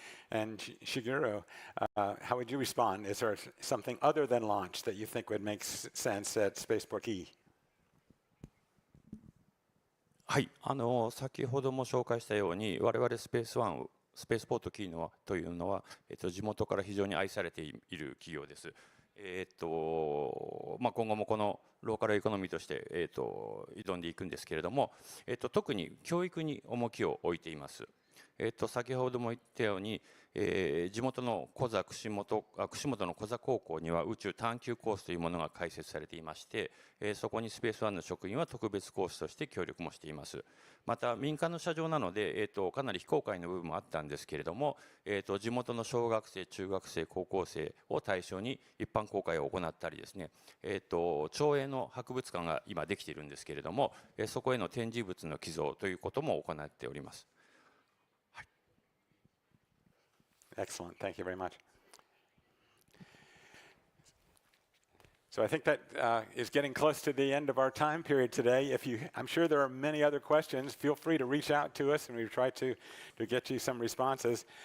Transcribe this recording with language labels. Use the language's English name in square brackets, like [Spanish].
[English] And Shigeru, how would you respond? Is there something other than launch that you think would make sense at Spaceport Key? [Japanese] はい、先ほども紹介したように、我々スペースポートキーノというのは、地元から非常に愛されている企業です。今後もこのローカルエコノミーとして、挑んでいくんですけれども、特に教育に重きを置いています。先ほども言ったように、地元の串本の小座高校には宇宙探求コースというものが開設されていまして、そこにスペースワンの職員は特別コースとして協力もしています。また民間の車上なので、かなり非公開の部分もあったんですけれども、地元の小学生、中学生、高校生を対象に一般公開を行ったりですね、町営の博物館が今できているんですけれども、そこへの展示物の寄贈ということも行っております。 [English] Excellent, thank you very much. So I think that is getting close to the end of our time period today. I'm sure there are many other questions. Feel free to reach out to us and we've tried to get you some responses.